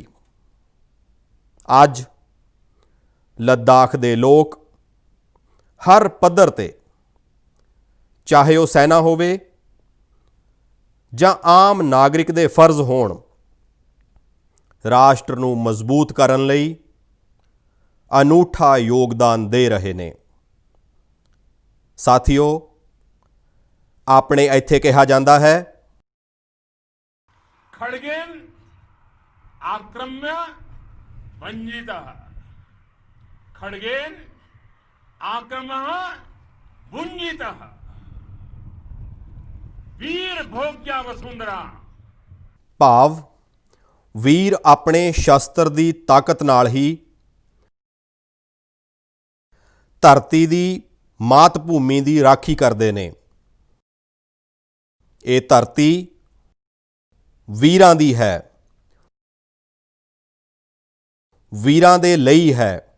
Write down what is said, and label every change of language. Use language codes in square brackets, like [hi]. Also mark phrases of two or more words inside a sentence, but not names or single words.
[pa] ਅੱਜ ਲੱਦਾਖ ਦੇ ਲੋਕ ਹਰ ਪੱਧਰ ਤੇ, ਚਾਹੇ ਉਹ ਸੈਨਾ ਹੋਵੇ ਜਾਂ ਆਮ ਨਾਗਰਿਕ ਦੇ ਫਰਜ਼ ਹੋਣ, ਰਾਸ਼ਟਰ ਨੂੰ ਮਜ਼ਬੂਤ ਕਰਨ ਲਈ ਅਨੂਠਾ ਯੋਗਦਾਨ ਦੇ ਰਹੇ ਨੇ। ਸਾਥੀਓ, ਆਪਣੇ ਇੱਥੇ ਕਿਹਾ ਜਾਂਦਾ ਹੈ, [sa] खड्गेन आक्रम्य भंजितः, खड्गेन आक्रमः भुंजितः, वीर भोग्या वसुंधरा। [pa] ਭਾਵ ਵੀਰ ਆਪਣੇ ਸ਼ਸਤਰ ਦੀ ਤਾਕਤ ਨਾਲ ਹੀ ਧਰਤੀ ਦੀ ਮਾਤ ਭੂਮੀ ਦੀ ਰਾਖੀ ਕਰਦੇ ਨੇ। ਇਹ ਧਰਤੀ ਵੀਰਾਂ ਦੀ ਹੈ, ਵੀਰਾਂ ਦੇ ਲਈ ਹੈ।